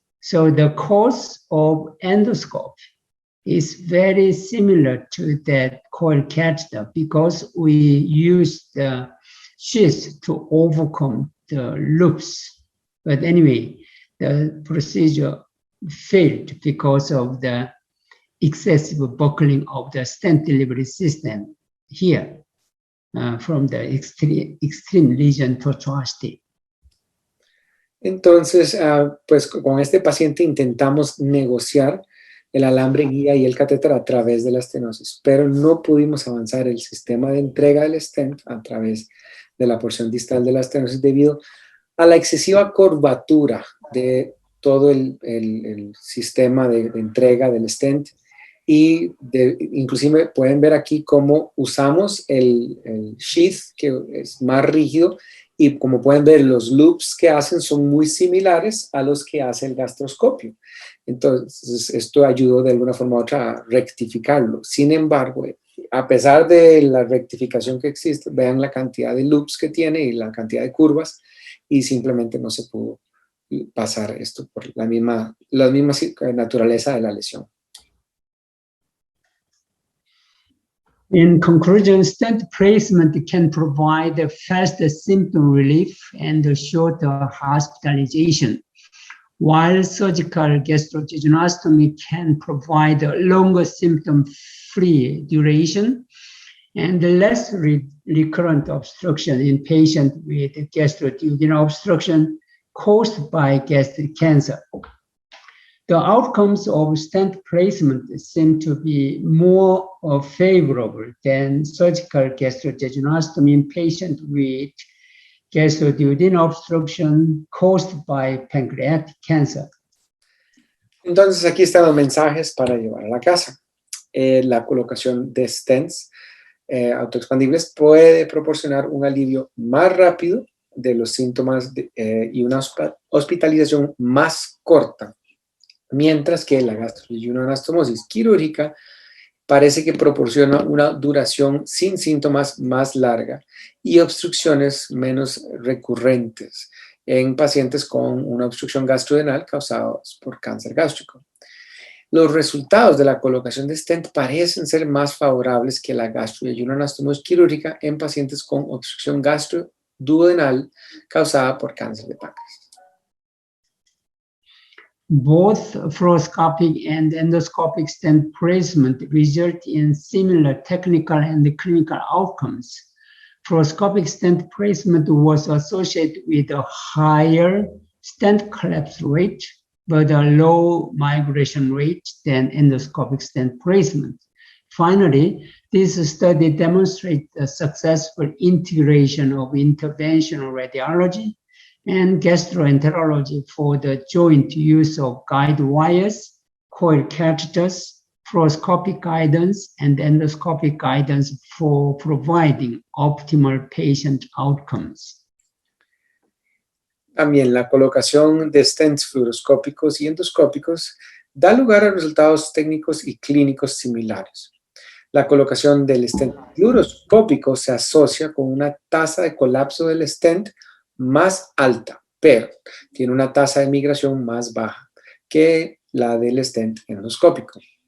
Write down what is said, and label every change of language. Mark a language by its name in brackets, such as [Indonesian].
[English] So the course of endoscope is very similar to that coil catheter because we use the sheaths to overcome the loops. But anyway, the procedure failed because of the excessive buckling of the stent delivery system here from the extreme lesion tortuosity. [Spanish] Entonces, pues con este paciente intentamos negociar el alambre guía y el catéter a través de la estenosis, pero no pudimos avanzar el sistema de entrega del stent a través de la porción distal de la estenosis debido a la excesiva curvatura de todo el sistema de entrega del stent y inclusive pueden ver aquí cómo usamos el sheath que es más rígido. Y como pueden ver, los loops que hacen son muy similares a los que hace el gastroscopio. Entonces, esto ayudó de alguna forma u otra a rectificarlo. Sin embargo, a pesar de la rectificación que existe, vean la cantidad de loops que tiene y la cantidad de curvas, y simplemente no se pudo pasar esto por la misma naturaleza de la lesión. [English] In conclusion, stent placement can provide a faster symptom relief and a shorter hospitalization, while surgical gastrojejunostomy can provide a longer symptom-free duration and less recurrent obstruction in patients with gastroduodenal obstruction caused by gastric cancer. The outcomes of stent placement seem to be more favorable than surgical gastrojejunostomy in patients with gastroduodenal obstruction caused by pancreatic cancer. [Spanish] Entonces aquí están los mensajes para llevar a la casa. La colocación de stents autoexpandibles puede proporcionar un alivio más rápido de los síntomas y una hospitalización más corta, mientras que la gastroyeyuno anastomosis quirúrgica parece que proporciona una duración sin síntomas más larga y obstrucciones menos recurrentes en pacientes con una obstrucción gastrodenal causada por cáncer gástrico. Los resultados de la colocación de stent parecen ser más favorables que la gastroyeyuno anastomosis quirúrgica en pacientes con obstrucción gastroduodenal causada por cáncer de páncreas. [English] Both fluoroscopic and endoscopic stent placement result in similar technical and clinical outcomes. Fluoroscopic stent placement was associated with a higher stent collapse rate, but a low migration rate than endoscopic stent placement. Finally, this study demonstrates the successful integration of interventional radiology and gastroenterology for the joint use of guide wires, coil catheters, fluoroscopic guidance, and endoscopic guidance for providing optimal patient outcomes. [Spanish] También la colocación de stents fluoroscópicos y endoscópicos da lugar a resultados técnicos y clínicos similares. La colocación del stent fluoroscópico se asocia con una tasa de colapso del stent más alta, pero tiene una tasa de migración más baja que la del stent endoscópico.